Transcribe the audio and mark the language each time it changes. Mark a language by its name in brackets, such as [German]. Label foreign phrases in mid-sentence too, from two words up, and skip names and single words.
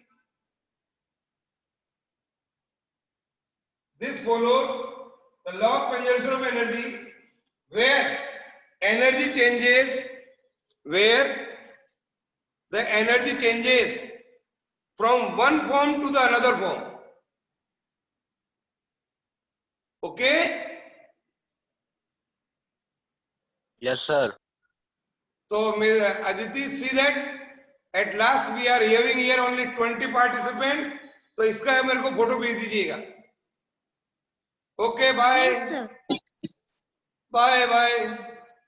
[English] This follows the law of conservation of energy, where energy changes, where the energy changes from one form to the another form. Okay? Yes, sir. So, Aditi, see that at last we are having here only 20 participants. [Hindi] तो इसका मेरे को फोटो भेज दीजिएगा. [English] Okay, bye. Yes, sir. Bye, bye.